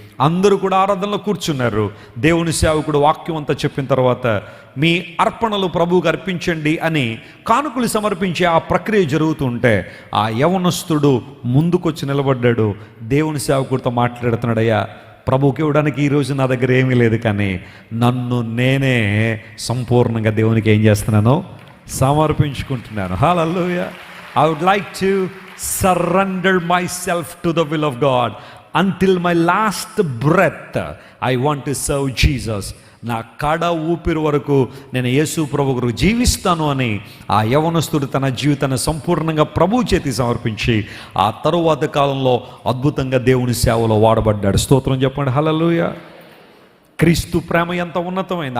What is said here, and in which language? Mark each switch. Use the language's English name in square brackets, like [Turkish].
[Telugu] అందరూ కూడా ఆరాధనలో కూర్చున్నారు. దేవుని సేవకుడు వాక్యం అంతా చెప్పిన తర్వాత మీ అర్పణలు ప్రభువుకి అర్పించండి అని కానుకలు సమర్పించే ఆ ప్రక్రియ జరుగుతుంటే ఆ యవనస్తుడు ముందుకొచ్చి నిలబడ్డాడు. దేవుని సేవకుడితో మాట్లాడుతున్నాడయ్యా, ప్రభువుకి ఇవ్వడానికి ఈరోజు నా దగ్గర ఏమీ లేదు, కానీ నన్ను నేనే సంపూర్ణంగా దేవునికి ఏం చేస్తున్నాను, సమర్పించుకుంటున్నాను. హల్లెలూయా. [English] I would like to surrender myself to the will of God. Until my last breath, I want to serve Jesus. [Telugu] నా కడ ఊపిరి వరకు నేను యేసు ప్రభు కొరకు జీవిస్తాను అని ఆ యవనస్తుడు తన జీవితాన్ని సంపూర్ణంగా ప్రభు చేతి సమర్పించి ఆ తరువాత కాలంలో అద్భుతంగా దేవుని సేవలో వాడబడ్డాడు. స్తోత్రం చెప్పండి, హల్లెలూయా. క్రీస్తు ప్రేమ ఎంత ఉన్నతమైంది!